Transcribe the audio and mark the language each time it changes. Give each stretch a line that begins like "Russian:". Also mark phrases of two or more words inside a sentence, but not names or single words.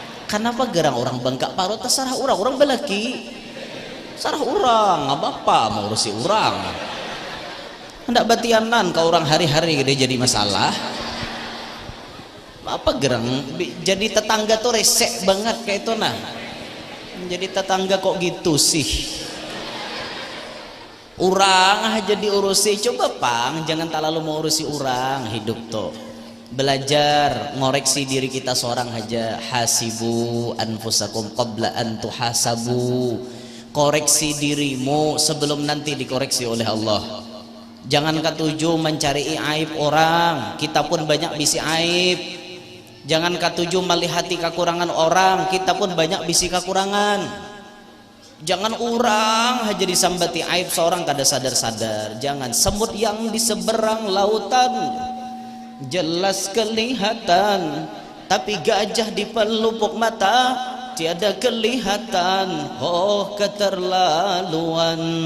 Banjar: Kenapa gerang orang bangkak parot terserah orang belaki sarah orang apa mau urusi orang hendak batianan ke orang hari-hari gede jadi masalah apa gerang jadi tetangga tuh resek banget kayak itu nah jadi tetangga kok gitu sih orang aja diurusi coba pang jangan terlalu mau urusi orang hidup tuh belajar ngoreksi diri kita seorang aja
Arabic: hasibu anfusakum qabla an tuhasabu
Indonesian: koreksi dirimu sebelum nanti dikoreksi oleh Allah jangan ketujuh
Banjar: mencari aib orang kita pun banyak bisi aib jangan ketujuh melihati kekurangan orang kita pun banyak bisi kekurangan jangan orang aja disambati aib seorang kada sadar-sadar jangan semut yang di seberang lautan jelas kelihatan tapi gajah di pelupuk mata tiada kelihatan oh keterlaluan